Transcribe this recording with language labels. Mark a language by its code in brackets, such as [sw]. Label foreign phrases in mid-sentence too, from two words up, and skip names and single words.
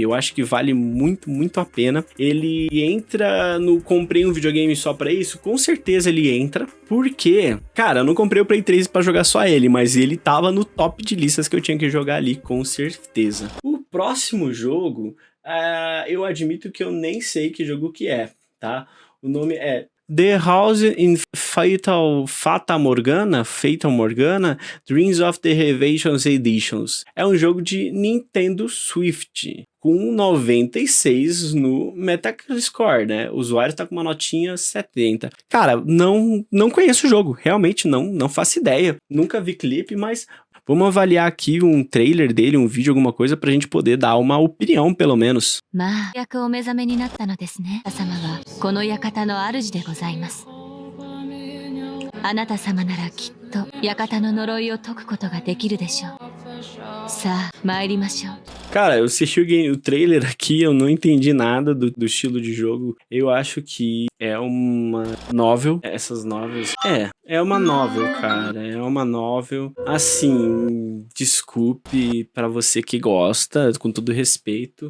[pt] Eu acho que vale muito, muito a pena. Ele entra no comprei um videogame só pra isso? Com certeza ele entra, porque, cara, eu não comprei o Play 3 pra jogar só ele, mas ele tava no top de listas que eu tinha que jogar ali, com certeza. O próximo jogo, eu admito que eu nem sei que jogo que é, tá? O nome é The House in Fata Morgana, Dreams of the Revelations Editions. É um jogo de Nintendo Switch. com 96 no Metascore, né? O usuário tá com uma notinha 70. Cara, não conheço o jogo, realmente não faço ideia. Nunca vi clipe, mas vamos avaliar aqui um trailer dele, um vídeo, alguma coisa, pra gente poder dar uma opinião, pelo menos. [ja] まあ、役をお目覚めになったのですね。あなた様はこの館の主でございます。あなた様ならきっと館の呪いを解くことができるでしょう。さあ、参りましょう。 [pt] Cara, eu assisti o trailer aqui, eu não entendi nada do estilo de jogo. Eu acho que é uma novel. Essas novels... É uma novel, cara. É uma novel. Assim, desculpe pra você que gosta, com todo respeito.